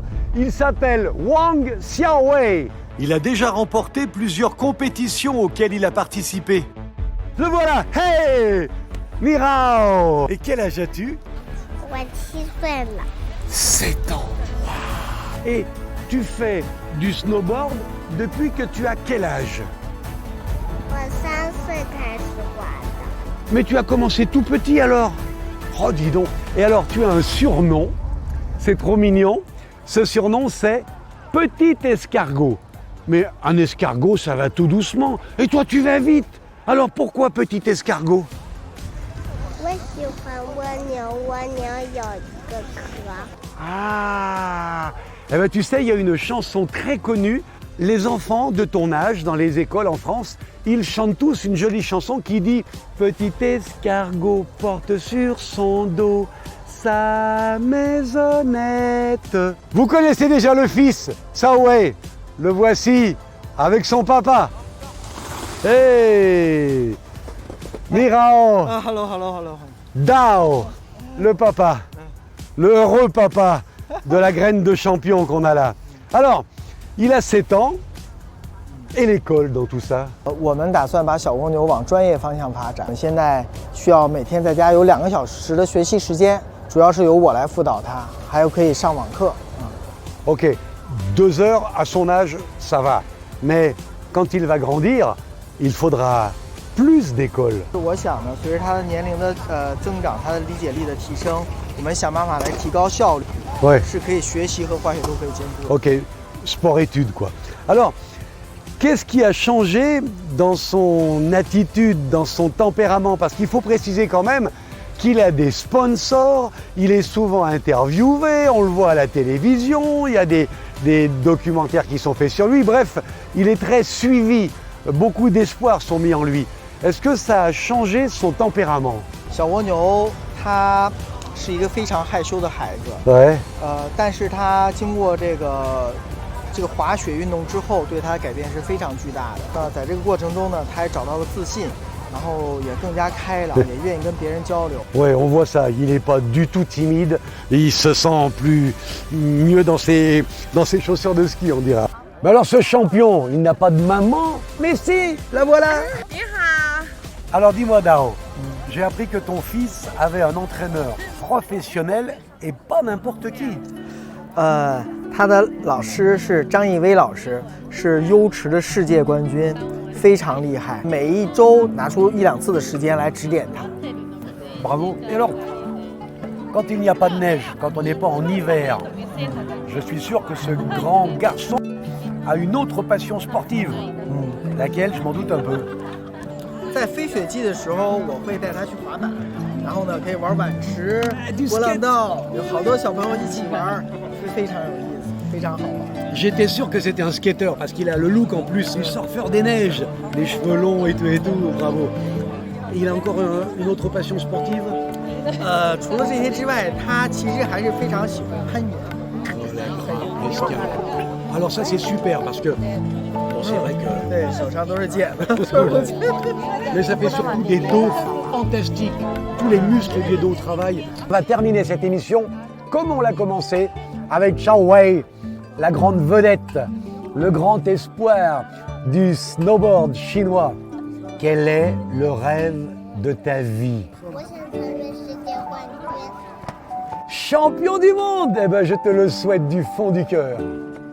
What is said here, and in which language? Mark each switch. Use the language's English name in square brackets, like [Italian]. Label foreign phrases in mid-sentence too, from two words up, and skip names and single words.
[French] Il s'appelle Wang Xiaowei. Il a déjà remporté plusieurs compétitions auxquelles il a participé. Le voilà! Hey! [Chinese] 你好! [French] Et quel âge as-tu? [Chinese] 我7岁了， [French] 7 ans. Wow. Et tu fais du snowboard depuis que tu as quel âge? [Chinese] 我3岁开始滑的。 [French] Mais tu as commencé tout petit alors? Oh, dis donc. Et alors, tu as un surnom. C'est trop mignon. Ce surnom, c'est Petit Escargot. Mais un escargot, ça va tout doucement. Et toi, tu vas vite. Alors, pourquoi Petit Escargot? [Chinese] 我喜欢蜗牛，蜗牛有一个壳。 [French] Ah! Eh ben, tu sais, il y a une chanson très connue. Les enfants de ton âge, dans les écoles en France, ils chantent tous une jolie chanson qui dit « Petit escargot porte sur son dos sa maisonnette ». Vous connaissez déjà le fils, Xiaowei. Le voici avec son papa. Hey! [Chinese] 你好! [French] Ah, hello. Dao, le papa, le heureux papa de la graine de champion qu'on a là. Alors, il a 7 ans, et l'école dans tout ça? [Chinese] 我们打算把小蜗牛往专业方向发展。现在需要每天在家有2个小时的学习时间，主要是由我来辅导它，还有可以上网课。 [French] Ok, 2 heures à son âge, ça va. Mais quand il va grandir, il faudra plus d'écoles. [Chinese] 我想呢，随着它的年龄的增长，它的理解力的提升，我们想办法来提高效率， [French] Ouais, [Chinese] 是可以学习和滑雪都可以兼顾的。 [French] ok, sport-études quoi. Alors, qu'est-ce qui a changé dans son attitude, dans son tempérament? Parce qu'il faut préciser quand même qu'il a des sponsors, il est souvent interviewé, on le voit à la télévision, il y a des documentaires qui sont faits sur lui. Bref, il est très suivi, beaucoup d'espoirs sont mis en lui. Est-ce que ça a changé son tempérament? [Chinese] 小蜗牛它是一个非常害羞的孩子， [French] Ouais. [Chinese] 但是他经过这个滑雪运动之后，对他的改变是非常巨大的。在这个过程中呢，他也找到了自信，然后也更加开朗，也愿意跟别人交流。 [French] Ouais, on voit ça, il n'est pas du tout timide, il se sent mieux dans ses chaussures de ski, on dira. Mais alors ce champion, il n'a pas de maman? Mais si, la voilà! Alors dis-moi Dao, j'ai appris que ton fils avait un entraîneur professionnel et pas n'importe qui. [Chinese] 他的老师是张艺威老师，是优池的世界冠军，非常厉害。每一周拿出1、2次的时间来指点他。 [French] Bravo. Et alors, quand il n'y a pas de neige, quand on n'est pas en hiver, je suis sûr que ce grand garçon a une autre passion sportive, laquelle je m'en doute un peu. [Chinese] 在非雪季的时候，我会带他去滑板，然后呢可以玩碗池、波浪道，有好多小朋友一起玩，是非常有意思，非常好玩。 [French] J'étais sûr que c'était un skater parce qu'il a le look en plus, le surfeur des neiges, les cheveux longs et tout, bravo. Et il a encore une autre passion sportive? [Chinese] 除了这些之外，他其实还是非常喜欢攀岩。 [French] Alors ça c'est super parce que bon, c'est vrai que [Chinese] 对，手上都是茧子。 [French] mais ça fait surtout des dos fantastiques. Tous les muscles des dos travaillent. On va terminer cette émission comme on l'a commencé avec Xiaowei, la grande vedette, le grand espoir du snowboard chinois. Quel est le rêve de ta vie? [Chinese] 我想成为世界冠军。 [French] Champion du monde! Eh ben, je te le souhaite du fond du cœur.